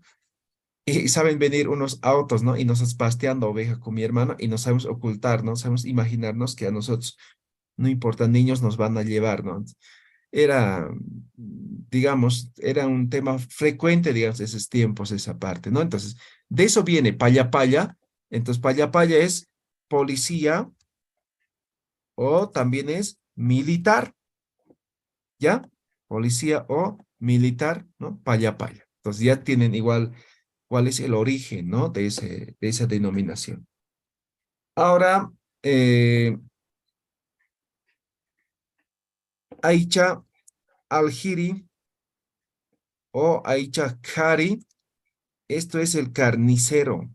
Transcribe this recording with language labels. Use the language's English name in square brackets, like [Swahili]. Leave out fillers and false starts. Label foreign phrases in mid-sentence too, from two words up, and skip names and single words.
[Spanish] Y saben venir unos autos, ¿no? Y nosotros pasteando oveja con mi hermano y nos sabemos ocultar, ¿no? Sabemos imaginarnos que a nosotros, no importa, niños nos van a llevar, ¿no? Era, digamos, era un tema frecuente, digamos, de esos tiempos, esa parte, ¿no? Entonces, de eso viene [Aymara] paya paya. [Spanish] Entonces, [Aymara] paya paya [Spanish] es policía o también es militar, ¿ya? Policía o militar, ¿no? [Aymara] Paya paya. [Spanish] Entonces, ya tienen igual cuál es el origen, ¿no? De esa denominación. Ahora, [Aymara] Aicha Aljiri [Spanish] o [Aymara] Aicha Kari, [Spanish] esto es el carnicero.